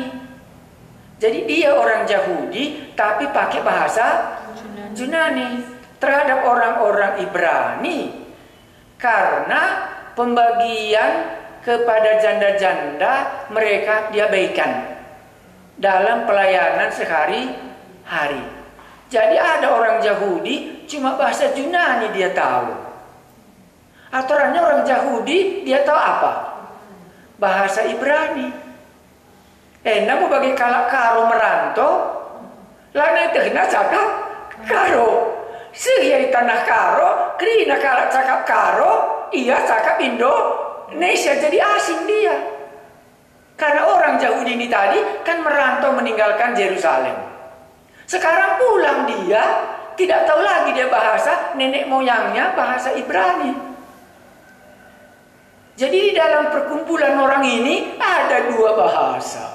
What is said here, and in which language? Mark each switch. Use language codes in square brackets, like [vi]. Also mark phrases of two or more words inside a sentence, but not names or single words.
[id] Jadi dia orang Yahudi tapi pakai bahasa Yunani terhadap orang-orang Ibrani, karena pembagian kepada janda-janda mereka diabaikan dalam pelayanan sehari-hari. hari. Jadi ada orang Yahudi cuma bahasa Yunani dia tahu. Aturannya orang Yahudi dia tahu apa? Bahasa Ibrani. [btx] Namun bagi kalak karo merantau, lana terkena cakap karo. Sehingga tanah karo, kerina kalak cakap karo, ia cakap Indonesia [id] jadi asing dia. Karena orang Yahudi ini tadi kan merantau meninggalkan Yerusalem. Sekarang pulang dia, tidak tahu lagi dia bahasa nenek moyangnya bahasa Ibrani. Jadi di dalam perkumpulan orang ini ada dua bahasa.